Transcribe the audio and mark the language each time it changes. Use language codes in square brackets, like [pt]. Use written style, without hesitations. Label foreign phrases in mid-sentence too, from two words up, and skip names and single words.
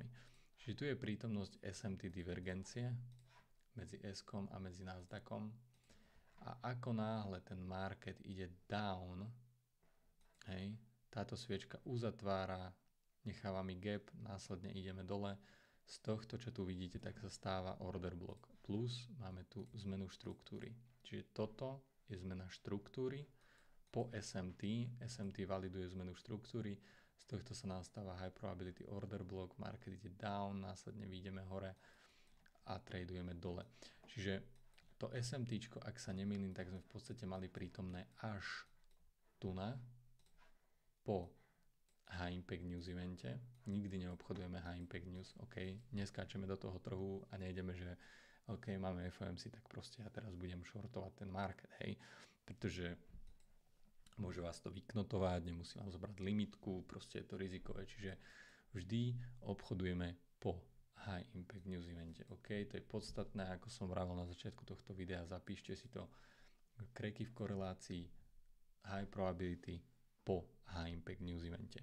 [sk] Čiže tu je prítomnosť SMT divergencie medzi S-kom a medzi Nasdaqom a ako náhle ten market ide down, hej, táto sviečka uzatvára, necháva mi gap, následne ideme dole. Z tohto, čo tu vidíte, tak sa stáva [en] order block. [sk] Plus máme tu zmenu štruktúry. Čiže toto je zmena štruktúry po SMT. SMT validuje zmenu štruktúry. Z tohto sa nám stáva [en] high probability order block. [sk] Market ide down, následne vyjdeme hore a tradujeme dole. Čiže to SMT, ak sa nemýlim, tak sme v podstate mali prítomné až tu po [en] High Impact News [sk] evente. Nikdy neobchodujeme [en] High Impact News, [sk] OK, neskáčeme do toho trhu a nejdeme, že OK, máme FOMC, tak proste ja teraz budem shortovať ten market, hej, pretože môže vás to vyknotovať, nemusí vám zobrať limitku, proste je to rizikové, čiže vždy obchodujeme po [en] High Impact News [sk] evente, OK, to je podstatné, ako som vravel na začiatku tohto videa, zapíšte si to, kreky v korelácii, [en] high probability po High Impact News evente.